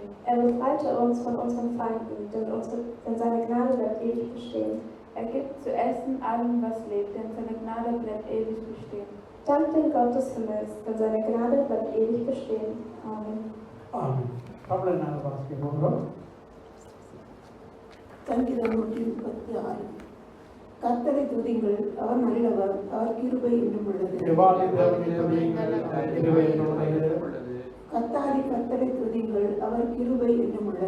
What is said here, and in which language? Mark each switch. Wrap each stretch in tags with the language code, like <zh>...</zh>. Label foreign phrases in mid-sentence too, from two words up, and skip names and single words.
<de>Er befreite uns von unseren Feinden, denn seine Gnade bleibt ewig bestehen. Er gibt zu essen allem, was lebt, denn seine Gnade bleibt ewig bestehen. Dank dem Gott des Himmels, denn seine Gnade bleibt ewig bestehen. Amen.</de> <ta>Amen. Pablo வாசிக்கிறோம். சங்கீதம் 136. கர்த்தரை துதிங்கள், அவர் நல்லவர், அவர் கிருபை என்றும் உள்ளது. தேவாதி தேவனை துதியுங்கள், அவர் கிருபை என்றும் உள்ளது. கர்த்தாரி கர்த்தரை துதிங்கள், அவர் கிருபை என்றும் உள்ளது.</ta>